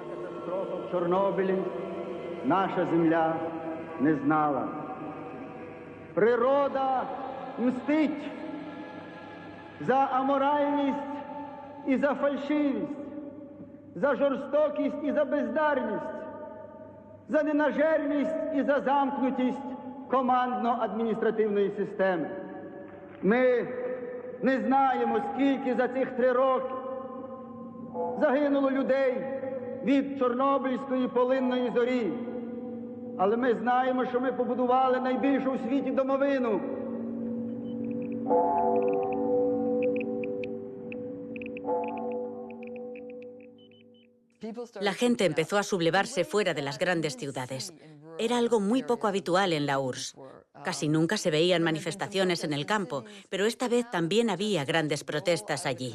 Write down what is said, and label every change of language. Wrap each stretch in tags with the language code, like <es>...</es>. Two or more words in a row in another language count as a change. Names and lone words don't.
<uk>В Чорнобилі наша земля не знала Природа мстить за аморальність і за фальшивість, за жорстокість і за бездарність, за ненажерність і за замкнутість командно-адміністративної системи. Ми не знаємо, скільки за цих 3 роки загинуло людей від Чорнобильської полинної зорі. Але ми знаємо, що ми побудували найбільшу у світі домовину.</uk> <es>La gente empezó a sublevarse fuera de las grandes ciudades. Era algo muy poco habitual en la URSS. Casi nunca se veían manifestaciones en el campo, pero esta vez también había grandes protestas allí.</es>